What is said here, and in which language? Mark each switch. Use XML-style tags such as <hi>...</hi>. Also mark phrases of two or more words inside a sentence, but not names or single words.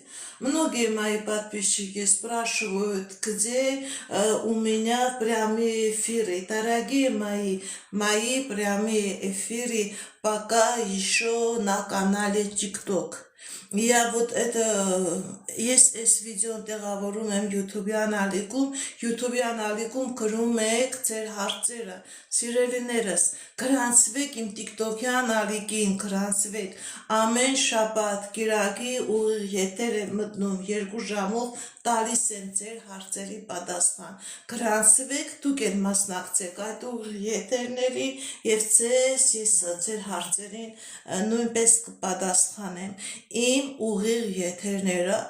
<ru>Многие мои подписчики спрашивают, где у меня прямые эфиры. Дорогие мои прямые эфиры пока еще на канале TikTok. Я вот это, есть</ru> <hy>այս վիդեոն տեղավորում եմ YouTube-յան ալիքում գրում եք ձեր հարցերը, սիրելիներս, գրանցվեք իմ TikTok-յան ալիքին, գրանցվեք, ամեն շաբաթ կիրակի ուղիղ եթեր եմ մտնում 2 ժամով, տալիս եմ ձեր հարցերի պատասխան, գրանցվեք, դուք եք մասնակցեք այդ ուղիղ եթերների և ես ձեր հարցերին նույնպես կպատասխանեմ։ Իմ ուղիղ եթերները</hy>